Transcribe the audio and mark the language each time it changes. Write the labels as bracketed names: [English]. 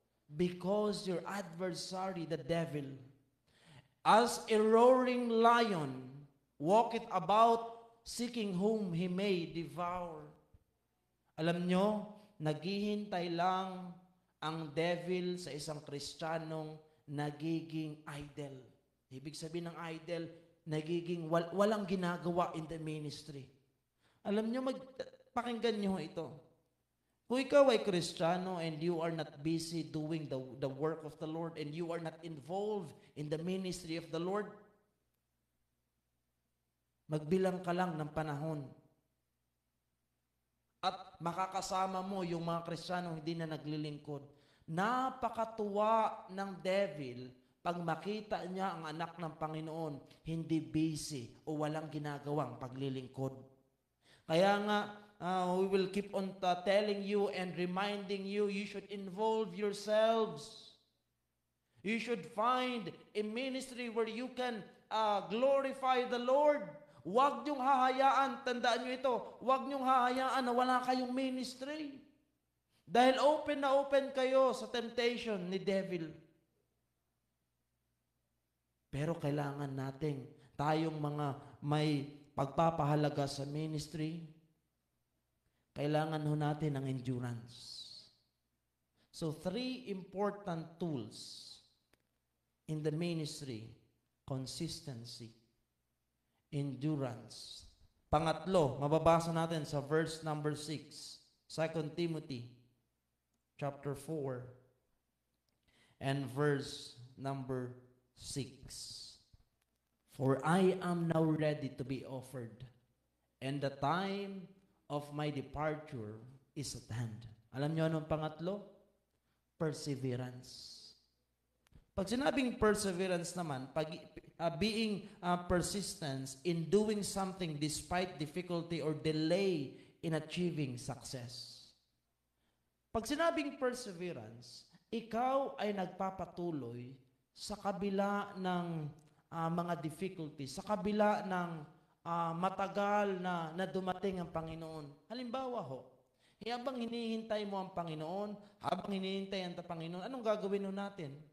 [English] Because your adversary, the devil, as a roaring lion, walketh about, seeking whom he may devour. [Filipino] Alam nyo, naghihintay lang ang devil sa isang Kristiyanong nagiging idle. Ibig sabihin ng idle, nagiging walang ginagawa in the ministry. Alam nyo, pakinggan nyo ito. Kung ikaw ay Kristiyano [English] and you are not busy doing the work of the Lord and you are not involved in the ministry of the Lord, [Filipino] magbilang ka lang ng panahon. At makakasama mo yung mga Kristiyano hindi na naglilingkod. Napakatuwa ng devil pag makita niya ang anak ng Panginoon hindi busy o walang ginagawang paglilingkod. [English] Kaya nga, we will keep on telling you and reminding you, you should involve yourselves. You should find a ministry where you can glorify the Lord. [Filipino] Huwag niyong hahayaan, tandaan niyo ito, huwag niyong hahayaan na wala kayong ministry. Dahil open na open kayo sa temptation ni devil. Pero kailangan nating, tayong mga may pagpapahalaga sa ministry, kailangan ho natin ng endurance. [English] So, 3 important tools in the ministry: consistency, endurance. [Filipino] Pangatlo, mababasa natin sa verse number 6, 2 Timothy chapter 4 and verse number 6. [English] For I am now ready to be offered, and the time of my departure is at hand. [Filipino] Alam niyo anong pangatlo? [English] Perseverance. [Filipino] Pag sinabing perseverance naman, [English] being persistence in doing something despite difficulty or delay in achieving success. [Filipino] Pag sinabing perseverance, ikaw ay nagpapatuloy sa kabila ng mga difficulties, sa kabila ng matagal na dumating ang Panginoon. Halimbawa ho, habang hinihintay mo ang Panginoon, habang hinihintay ang Panginoon, anong gagawin ho natin?